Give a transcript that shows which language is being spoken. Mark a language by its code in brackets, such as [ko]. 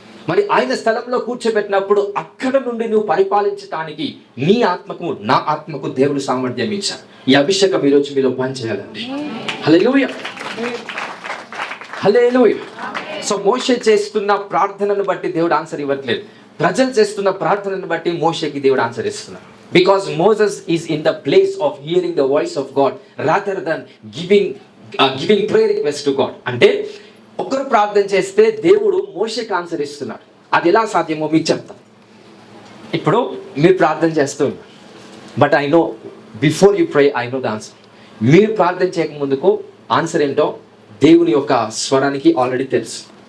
[te] మరి ఆయన స్థలంలో కూర్చోబెట్టినప్పుడు అక్కడ నుండి నువ్వు పరిపాలించడానికి నీ ఆత్మకు, నా ఆత్మకు దేవుడు సామర్థ్యం ఇచ్చాడు. ఈ అభిషేకం ఈరోజు మీలో పనిచేయాలండి. హల్లెలూయా, హల్లెలూయా. సో మోషే చేస్తున్న ప్రార్థనను బట్టి దేవుడు ఆన్సర్ ఇవ్వట్లేదు, ప్రజలు చేస్తున్న ప్రార్థనను బట్టి మోషేకి దేవుడు ఆన్సర్ ఇస్తున్నాడు. [en] Because Moses is in the place of hearing the voice of God rather than giving prayer request to God. [te] అంటే ఒకరు ప్రార్థన చేస్తే దేవుడు మోషేకి ఆన్సర్ ఇస్తున్నాడు. అది ఎలా సాధ్యమో మీకు చెప్తాను. ఇప్పుడు మీరు ప్రార్థన చేస్తూ ఉన్నారు, [en] But I know before you pray I know the answer. [te] మీరు ప్రార్థన చేయక ముందుకు ఆన్సర్ ఏంటో దేవుని యొక్క స్వరానికి ఆల్రెడీ తెలుసు.